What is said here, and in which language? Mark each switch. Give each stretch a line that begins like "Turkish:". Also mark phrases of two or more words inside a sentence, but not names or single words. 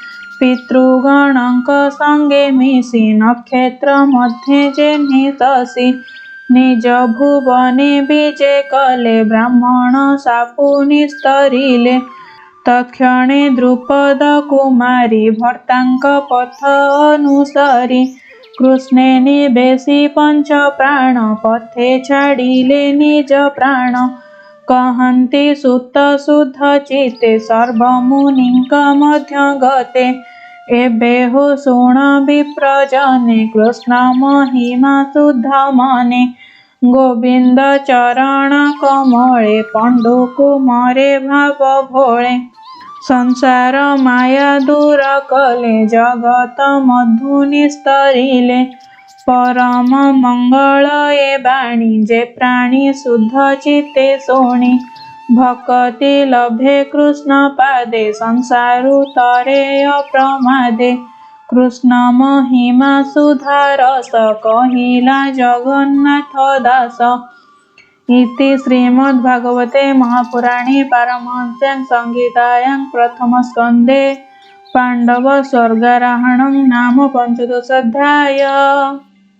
Odia: ପିତୃଗଣକ ସଙ୍ଗେ ମିଶି ନକ୍ଷତ୍ର ମଧ୍ୟେ ଯେହ୍ନି ଶଶି ନିଜ ଭୁବନେ ବିଜେ କଲେ ବ୍ରାହ୍ମଣ ସାପୁ ନିସ୍ତରିଲେ ତତ୍କ୍ଷଣେ ଦ୍ରୁପଦ କୁମାରୀ ଭର୍ତାଙ୍କ ପଥ ଅନୁସରି କୃଷ୍ଣେ ନିବେଶି ପଞ୍ଚ ପ୍ରାଣ ପଥେ ଛାଡ଼ିଲେ ନିଜ ପ୍ରାଣ କହନ୍ତି ସୁତ ଶୁଦ୍ଧ ଚିତ୍ତେ ସର୍ବ ମୁନିଙ୍କ ମଧ୍ୟ ଗତେ ଏବେ ହୋ ଶୁଣ ବିପ୍ରଜନେ କୃଷ୍ଣ ମହିମା ଶୁଦ୍ଧ ମନେ ଗୋବିନ୍ଦ ଚରଣ କମଳେ ପଣ୍ଡୁ କୁମରେ ଭାବ ଭୋଳେ ସଂସାର ମାୟା ଦୂର କଲେ ଜଗତ ମଧୁ ନିସ୍ତରିଲେ ପରମ ମଙ୍ଗଳ ଏ ବାଣୀ ଯେ ପ୍ରାଣୀ ଶୁଦ୍ଧ ଚିତ୍ତେ ସୋଣି ଭକ୍ତି ଲଭେ କୃଷ୍ଣ ପାଦେ ସଂସାରୁ ତରେ ଅପ୍ରମାଦେ କୃଷ୍ଣ ମହିମା ସୁଧା ରସ କହିଲା ଜଗନ୍ନାଥ ଦାସ
Sanskrit: इति श्रीमद्भागवते महापुराणे पारमहंस्यां संहितायां प्रथमस्कन्धे पाण्डव स्वर्गारोहणं नाम 15 अध्याय।